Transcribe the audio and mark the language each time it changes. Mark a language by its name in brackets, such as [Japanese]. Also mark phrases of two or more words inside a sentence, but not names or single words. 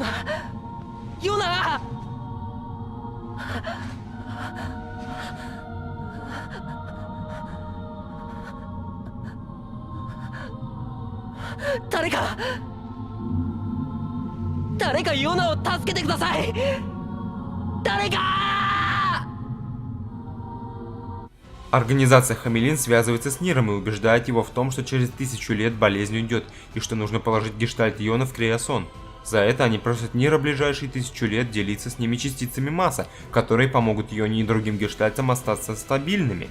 [Japanese] ヨナ！誰かヨナを助けてください! Дарека! [Russian] Организация Хамелин связывается с Ниром и убеждает его в том, что через 1000 лет болезнь уйдет, и что нужно положить гештальт Йона в Криосон. За это они просят Нира ближайшие 1000 лет делиться с ними частицами массы, которые помогут Йоне и другим гештальтам остаться стабильными.